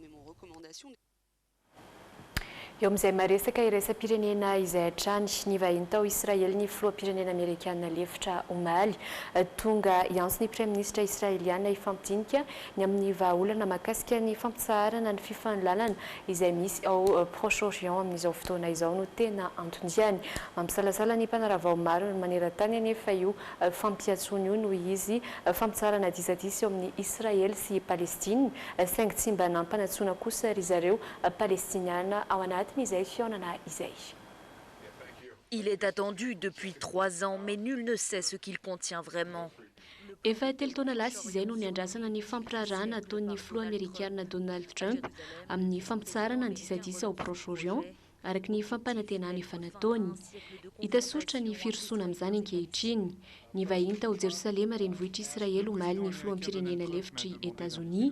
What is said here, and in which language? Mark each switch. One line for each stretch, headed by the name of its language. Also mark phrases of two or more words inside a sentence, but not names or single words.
Malagasy: Eo amin'izay maresaka iraisam-pirenena izay hatrany ny vahiny tao Israely ny filoham-pirenena Amerikana lefitra omaly tonga ianso ny Prime Ministra Israeliana ifampidinika ny amin'ny vahaolana mahakasika ny fampisaharana ny fifanonlalana izay misy ao Proche-Orient amin'izao fotoana izao no tena antoniany. Mampisalasala ny mpanara-vao maro ny maneran-tany anefa io fampiatsony io noho izy fampisaharana disatisa eo amin'ny Israely sy Palestine saingy tsy mba nampanatsona kosa ry zareo Palestiniana ao anaty.
French: Il est attendu depuis 3 ans, mais nul ne sait ce qu'il contient vraiment.
Malagasy: Efa telo taona lasa izay no niandrasana ny fampirarana ataon'ny filoha Amerikana Donald Trump amin'ny fampitsarana ny disadisa ao Proche-Orient araky ny fampanantenana efa nataony. Hita soritra ny firosoana amin'izany ankehitriny. Ny vahiny tao Jerosalema renivohitra Israely omaly ny filoham-pirenena lefitry États-Unis.